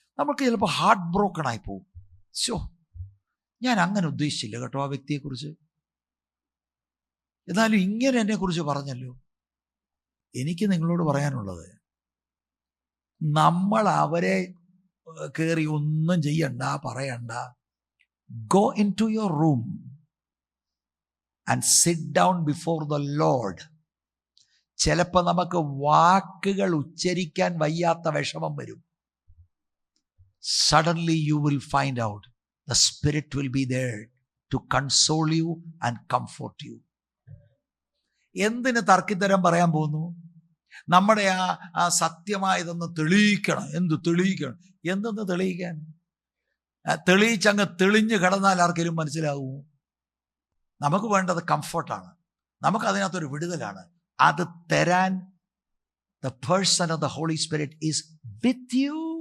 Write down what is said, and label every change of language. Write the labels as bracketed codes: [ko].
[ml] നമുക്ക് ചിലപ്പോൾ heart broken ആയി പോകും. ശോ, ഞാൻ അങ്ങനെ ഉദ്ദേശിച്ചില്ല കേട്ടോ ആ വ്യക്തിയെക്കുറിച്ച്, എന്നാലും ഇങ്ങനെ എന്നെക്കുറിച്ച് പറഞ്ഞല്ലോ. എനിക്ക് നിങ്ങളോട് പറയാനുള്ളത്, നമ്മൾ അവരെ കയറി ഒന്നും ചെയ്യണ്ട, പറയണ്ട. [en] Go into your room and sit down before the Lord. [ml] ചിലപ്പോൾ നമുക്ക് വാക്കുകൾ ഉച്ചരിക്കാൻ വയ്യാത്ത വിഷമം വരും. [en] Suddenly you will find out the Spirit will be there to console you and comfort you. [ml] എന്തിന് തർക്കിത്തരം പറയാൻ പോകുന്നു? നമ്മുടെ ആ സത്യമായതൊന്ന് തെളിയിക്കണം. തെളിയിക്കണം? എന്തെന്ന് തെളിയിക്കാൻ? തെളിയിച്ചങ്ങ് തെളിഞ്ഞു കിടന്നാൽ ആർക്കെങ്കിലും മനസ്സിലാകുമോ? നമുക്ക് വേണ്ടത് കംഫർട്ടാണ്. നമുക്ക് അതിനകത്തൊരു വിടുതലാണ്. അത് തരാൻ [en] the person of the Holy Spirit is with you.